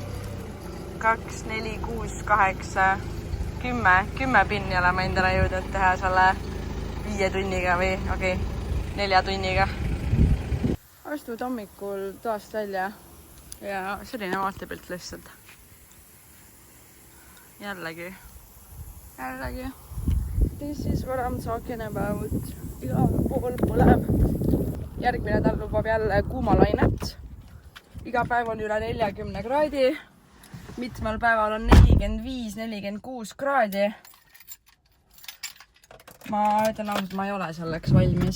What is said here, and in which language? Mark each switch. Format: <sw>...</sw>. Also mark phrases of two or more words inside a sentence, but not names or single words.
<et>2, 4, 6, 8, 10 pinni oleme endale jõudnud teha selle 5 tunniga või 4 tunniga. Astud hommikul toast välja ja selline vaatepilt lihtsalt. Jällegi.</et> <en>This is what I'm talking about.</en> <et>Igal pool põleb. Järgmine nädal lubab jälle kuumalainet. Iga päev on üle 40 kraadi. Mitmel päeval on 45-46 kraadi. Ma ütlen ausalt, ma ei ole selleks valmis.</et>